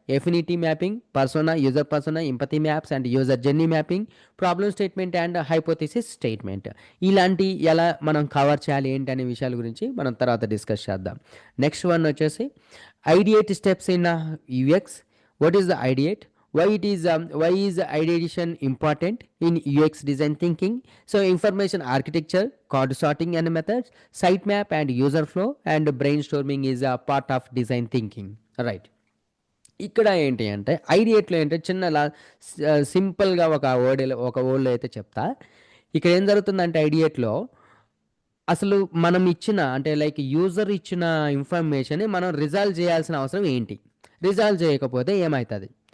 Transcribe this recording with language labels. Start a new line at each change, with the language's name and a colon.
English: Affinity mapping, user persona, empathy maps and user journey mapping, problem statement and hypothesis statement.
Telugu: ఎలా మనం cover చేయాలి ఏంటి అనే విషయాల గురించి మనం తర్వాత డిస్కస్ చేద్దాం.
English: next one
Telugu: వచ్చేసి
English: Ideate steps in UX. What is the ideate? Why is ideation important in UX design thinking? So, information architecture, code sorting and methods, sitemap and user flow, and brainstorming is a part of design thinking. Right.
Telugu: ఇక్కడ ఏంటి అంటే ఐడియేట్‌లో ఏంటంటే సింపుల్‌గా ఒక వర్డ్‌లో అయితే చెప్తా. ఇక్కడ ఏం జరుగుతుందంటే ఐడియేట్‌లో అసలు మనం ఇచ్చిన అంటే యూజర్ ఇచ్చిన ఇన్ఫర్మేషన్‌ని మనం రిజాల్వ్ చేయాల్సిన అవసరం ఏంటి? రిజాల్వ్ చేయకపోతే ఏమైతది?